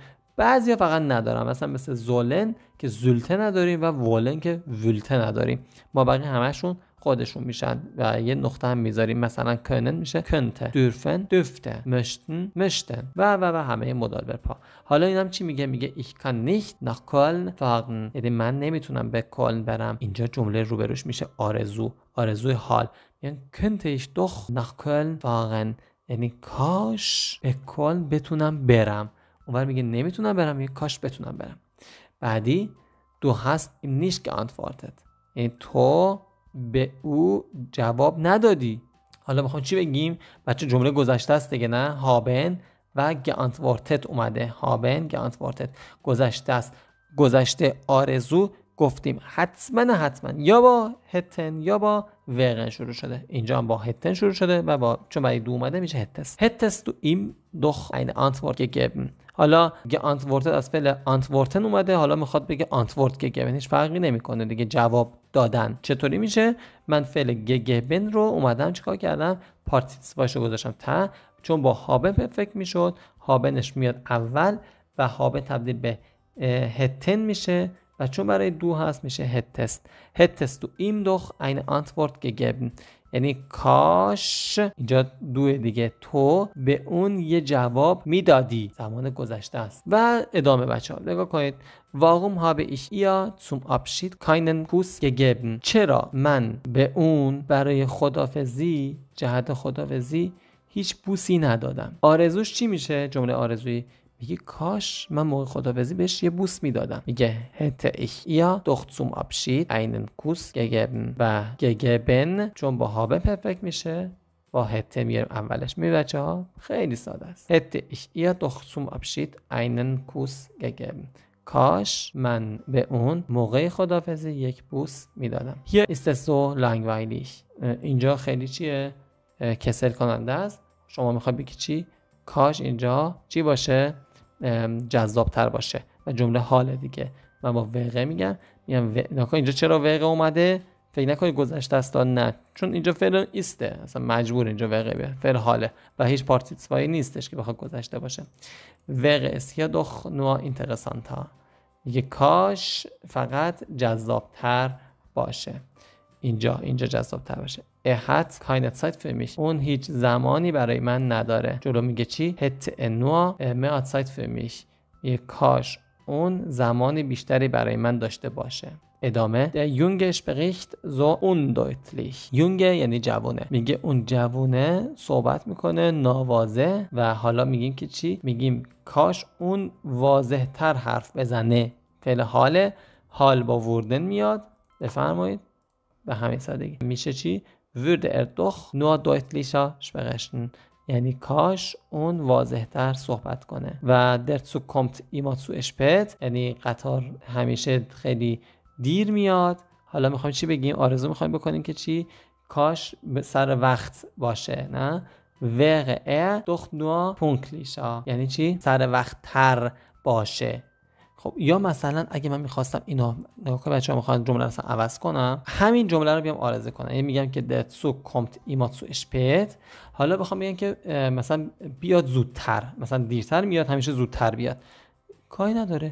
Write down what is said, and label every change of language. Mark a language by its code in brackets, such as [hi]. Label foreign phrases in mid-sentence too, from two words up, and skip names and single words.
[fa] بعضیا فقط ندارم، مثلا مثل زولن که زولته نداریم و ولن که ولته نداریم. ما بقیه همشون خودشون میشن و یه نقطه هم میذاریم، مثلا کنن میشه کنته، [de] dürfen dürfte, möchten möchten [fa] و همه [en] modal verb [fa] ها. حالا اینم چی میگه؟ میگه [de] ich kann nicht nach Köln fahren. [fa] یعنی من نمیتونم به کلن برم. اینجا جمله روبروش میشه آرزو، آرزوی حال. [de] یعنی könnte ich doch nach Köln fahren. [fa] یعنی کاش به کلن بتونم برم. اونور میگه نمیتونم برم، میگه کاش بتونم برم. [de] بعدی du hast ihm nicht geantwortet. [fa] یعنی تو به او جواب ندادی. حالا میخوام چی بگیم؟ بچه جمله گذشته است دیگه، نه؟ هابن و geantwortet اومده. [de] haben geantwortet [fa] گذشته است. گذشته آرزو گفتیم حتما یا با هتن یا با وقن شروع شده. اینجا هم با هتن شروع شده و با چون برای دو اومده میشه هتست. [de] هتست du ihm doch eine Antwort gegeben. [fa] حالا geantwortet از فعل antworten اومده، حالا میخواد بگه [de] antwort gegeben. [fa] هیچ فرقی نمیکنه دیگه، جواب دادن. چطوری میشه؟ من فعل gegeben رو اومدم چیکار کردم؟ پارتیسیپاشو گذاشتم ته، چون با هابن پرفکت میشد، هابنش میاد اول و هابن تبدیل به هتن میشه و چون برای دو هست میشه هتست. [de] هتست du ihm doch eine Antwort gegeben. [fa] یعنی کاش، اینجا دو دیگه، تو به اون یه جواب میدادی. زمان گذشته است. و ادامه بچه‌ها نگاه کنید. [de] Warum habe ich ihr zum Abschied keinen Kuss gegeben? [fa] چرا من به اون برای خدافزی، جهت خدافزی، هیچ بوسی ندادم؟ آرزوش چی میشه؟ جمله آرزویی میگه کاش من موقع خداحافظی بهش یه بوس میدادم. [de] میگه hätte ich ihr doch zum Abschied einen Kuss gegeben. [fa] و gegeben چون با هابن پرفکت میشه، با hätte میاریم اولش. می بچه ها خیلی ساده است. [de] hätte ich ihr doch zum Abschied einen Kuss gegeben. [fa] کاش من به اون موقع خداحافظی یک بوس میدادم. [de] Hier ist es so langweilig. [fa] اینجا خیلی چیه؟ کسل کننده است. شما میخوای بگی چی؟ کاش اینجا چی باشه؟ جذابتر باشه. و جمله حال دیگه. من با وقه میگم اینجا چرا وقه اومده؟ فکر نکنید گذشته است، نه، چون اینجا فعل ایسته، اصلا مجبور اینجا وقه بیاره، فعل حاله و هیچ پارتیسیپایی نیستش که بخواد گذشته باشه. [de] وقه [fa] است یا [de] doch nur interessanter. [fa] میگه کاش فقط جذابتر باشه. اینجا جذابتر باشه. [de] hat keine Zeit für mich. [fa] اون هیچ زمانی برای من نداره. جلو میگه چی؟ [de] hätte nur mehr Zeit für mich. [fa] یه کاش اون زمانی بیشتری برای من داشته باشه. ادامه. [de] Der Junge spricht so undeutlich. [fa] Junge یعنی جوونه. میگه اون جوونه صحبت میکنه ناواضح و حالا میگیم که چی؟ میگیم کاش اون واضح تر حرف بزنه. فعل حاله، حال با وردن میاد. بفرمایید. به همین سادگی میشه چی؟ [de] würde er doch nur deutlicher sprechen. [fa] یعنی کاش اون واضح‌تر صحبت کنه. [de] و der Zug kommt immer zu spät. [fa] یعنی قطار همیشه خیلی دیر میاد. حالا میخوایم چی بگیم؟ آرزو میخوایم بکنیم که چی؟ کاش به سر وقت باشه، نه؟ [de] wäre er doch nur pünktlicher. [fa] یعنی چی؟ سر وقت تر باشه. خب یا مثلا اگه من میخواستم اینو نگاه کنم، بچه‌ها میخوان جمله رو عوض کنم، همین جمله رو بیام آرزو کنم. یعنی میگم که [de] der Zug kommt immer zu spät, [fa] حالا بخوام بگم که مثلا بیاد زودتر، مثلا دیرتر میاد، همیشه زودتر بیاد، کاری نداره.